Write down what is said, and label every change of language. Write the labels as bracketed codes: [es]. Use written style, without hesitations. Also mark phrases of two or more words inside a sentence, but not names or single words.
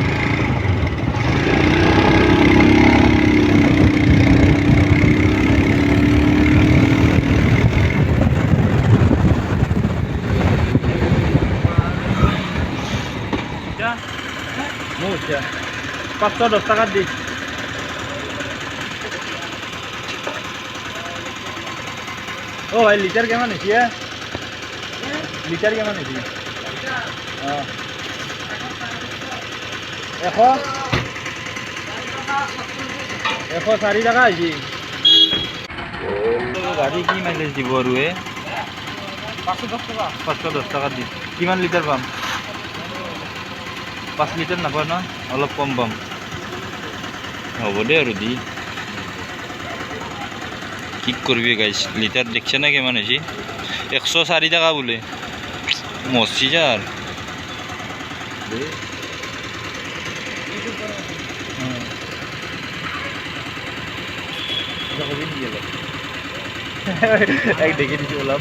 [as] মোৰ 510 টাকাত দি। [bn] ও ভাই লিটার কেমন হয়েছে? লিটার কেমন হয়েছে? 104 টাকা হয়েছে। [as] গাড়ি কি মাইলেজ দিব আৰু 510 টাকা 510 টাকা দি। কিমান লিটাৰ পাম 5 লিটাৰ নাপাওঁ ন অলপ কম পাম হ'ব দে আৰু দি কি কৰিবি গাইছ লিটাৰ [bn] দেখছে না [as] কিমান হৈছে 104 টাকা বোলে মচি যাৰ দেখি দিছোঁ অলপ